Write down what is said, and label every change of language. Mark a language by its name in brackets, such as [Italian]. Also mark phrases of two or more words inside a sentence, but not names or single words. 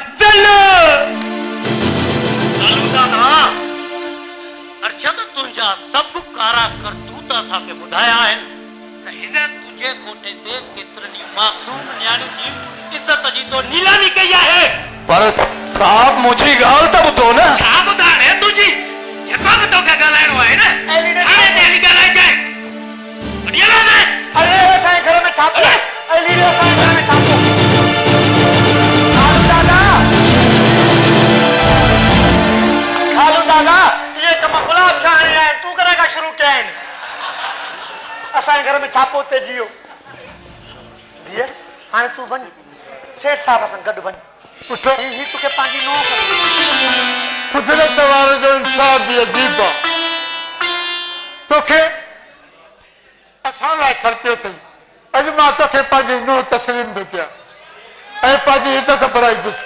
[Sindhi] अर्शद, तुंहिंजा सभु कारा करतूत असांखे ॿुधाया आहिनि त हिन तुंहिंजे कोठे ते केतिरनि मासूम नियाणियुनि जी इज़त जी तो नीलामी कई आहे। पर साहब, मुंहिंजी ॻाल्हि त ॿुधो न। छा ॿुधाइणे तुंहिंजी? जेको बि तोखे ॻाल्हाइणो आहे न, हाणे ते हली ॻाल्हाइजांइ। वॾी ॻाल्हि आहे। अरे असांजे घर में छापो, लीडो असांजे घर में छापो। खालू दादा, खालू दादा, ये कम गुलाब शाह आणे आहिनि, तूं करे खां शुरू कया आहिनि। असांजे घर में छापो ते जियो। धीअ, हाणे तूं वञ, सेठ साहब सां गॾु वञ। पुट, ही तोखे पंहिंजी नौं कर। कुदरत वारे जो इंसाफ़ बि अजीब आहे। तोखे असां लाइ खर्चियो अथई, अॼु मां तोखे पंहिंजी नूंहं तस्लीम थो कयां ऐं पंहिंजी इज़त बढ़ाईंदुसि।